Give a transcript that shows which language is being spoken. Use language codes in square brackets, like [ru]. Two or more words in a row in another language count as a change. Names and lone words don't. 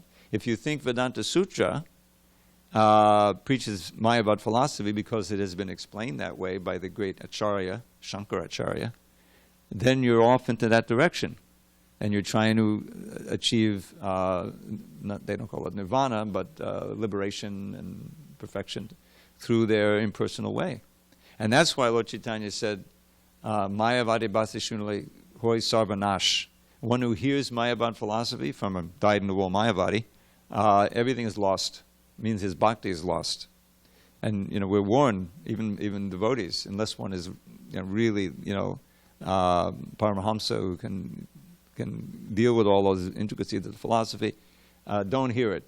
[en] If you think Vedanta Sutra preaches Mayavad philosophy because it has been explained that way by the great Acharya, Shankaracharya, then you're off into that direction. And you're trying to achieve, they don't call it nirvana, but liberation and perfection through their impersonal way. And that's why Lord Chaitanya said, [bn] মায়াবাদী ভাষ্য শুনিলে হয় সর্বনাশ. [en] One who hears Mayavad philosophy from a dyed-in-the-wool Mayavadi, everything is lost. It means his bhakti is lost. And, you know, we're warned, even devotees, unless one is, you know, really, you know, Paramahamsa who can can deal with all those intricacies of the philosophy, don't hear it.